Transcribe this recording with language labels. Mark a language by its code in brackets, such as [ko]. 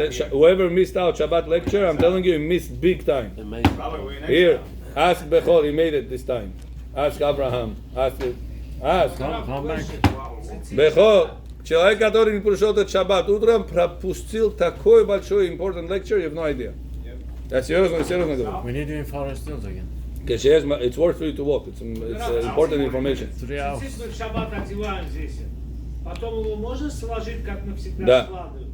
[en] Whoever missed out Shabbat lecture, I'm telling you, he missed big time. Here, ask Bechor, he made it this time. Ask Abraham. Ask. Come back. [ru] Бехо, человек, который не пришел этот шаббат, утром пропустил такой большой [en] important lecture, you have no idea. [ru] Я серьезно говорю. [en] We need you in Forest Hills again. It's worth for you to walk. It's important information. 3 hours. [ru] Действительно, в шаббат одеваем здесь. Потом его можно сложить, как мы всегда складываем?